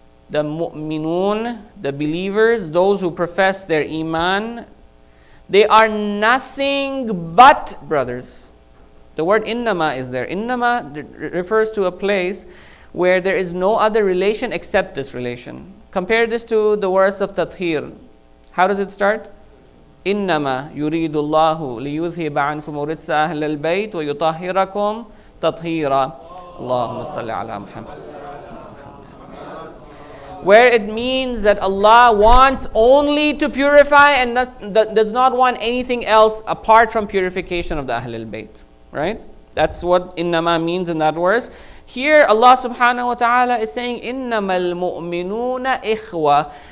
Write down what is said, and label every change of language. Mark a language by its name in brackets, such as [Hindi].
[English] The mu'minun, the believers, those who profess their iman, they are nothing but brothers. The word innama is there. Innama refers to a place where there is no other relation except this relation. Compare this to the verse of Tathir. How does it start? [Arabic] إنما يريد الله ليذهب عنكم الرجس أهل البيت ويطهركم تطهيرا اللهم صل على محمد. [English] Where it means that Allah wants only to purify and does not want anything else apart from purification of the Ahlul Bayt. Right? That's what innama means in that verse. Here Allah subhanahu wa ta'ala is saying, [Arabic] إِنَّمَا الْمُؤْمِنُونَ إِخْوَةً.